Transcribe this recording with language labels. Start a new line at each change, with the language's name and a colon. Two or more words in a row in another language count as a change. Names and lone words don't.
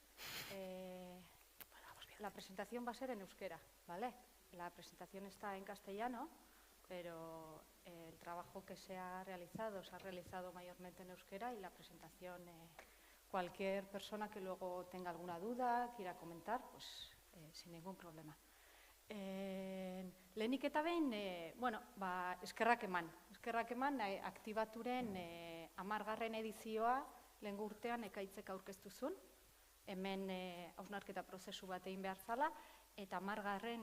Spanish: La presentación va a ser en euskera, ¿vale? La presentación está en castellano, pero el trabajo que se ha realizado mayormente en euskera y la presentación, cualquier persona que luego tenga alguna duda, quiera comentar, pues sin ningún problema.
Basque: Lehenik eta behin, eskerrak eman Aktibaturen 10. edizioa lehengo urtean Ekaitzek aurkeztu zuen, hemen hausnarketa prozesu bat egin behar zala, eta 10.